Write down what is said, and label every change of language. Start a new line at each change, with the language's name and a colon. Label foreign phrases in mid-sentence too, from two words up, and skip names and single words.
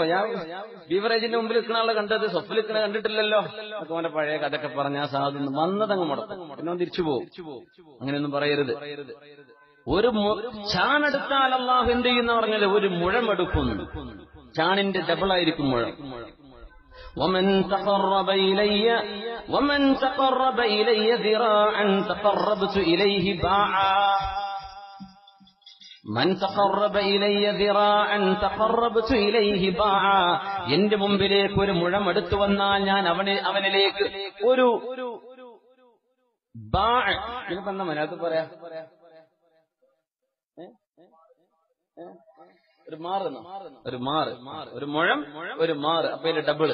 Malayalam: ഞാൻ ബീവറേജിന്റെ മുമ്പിൽ നിൽക്കുന്ന ആളെ കണ്ടത് സ്വപ്നിൽ നിൽക്കണ കണ്ടിട്ടില്ലല്ലോ. അതുപോലെ പഴയ കഥയൊക്കെ പറഞ്ഞ ആ സാധനം വന്നതങ്ങ് മുടക്കും, പിന്നെ തിരിച്ചു പോകും. അങ്ങനെയൊന്നും പറയരുത്. ഒരു ചാണെടുത്താൽ അല്ലാഹു എന്ത് ചെയ്യുന്ന പറഞ്ഞാൽ ഒരു മുഴമെടുക്കുന്നു, ചാണിന്റെ ഡബിളായിരിക്കും മുഴം.
Arabic: ومن تقرب إلي ذراعا تقربت إليه باعا. من تقرب إلي ذراعا تقربت إليه باعا.
Malayalam: എന്റെ മുമ്പിലേക്ക് ഒരു മുഴം എടുത്തു വന്നാൽ ഞാൻ അവനിലേക്ക് ഒരു ബാഅ്, ഇതിപ്പോ എന്താ മലയാളത്തിൽ പറയാ, ഒരു മുഴം, ഒരു മാറ്, അപ്പൊ ഇതിന്റെ ഡബിള്.